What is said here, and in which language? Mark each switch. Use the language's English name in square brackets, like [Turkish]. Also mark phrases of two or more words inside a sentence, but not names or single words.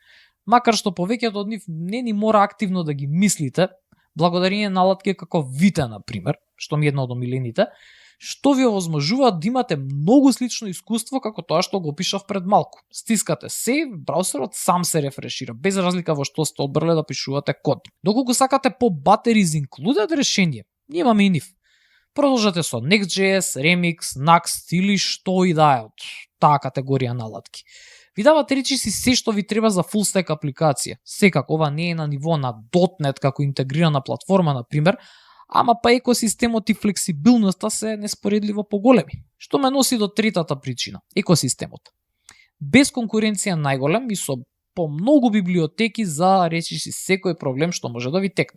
[Macedonian] Макар што повеќето од нив не ни мора активно да ги мислите, благодарение на алатки како Vite, на пример, што ми е една од омилените, што ви овозможуваат да имате многу слично искуство како тоа што го опишав пред малку. Стискате save, браузерот сам се рефрешира, без разлика во што сте одбрале да пишувате код. Доколку сакате по [English] batteries included [Macedonian] решение, имаме и нив. Продолжете со Next.js, Remix, Nuxt или што и да е од таа категорија на алатки. Ви дават речиси се што ви треба за [English] full stack [Macedonian] апликација. Секако ова не е на ниво на .NET како интегрирана платформа, на пример, ама па екосистемот и флексибилноста се неспоредливо поголеми. Што ме носи до третата причина – екосистемот. Без конкуренција најголем и со по многу библиотеки за речиси секој проблем што може да ви текне.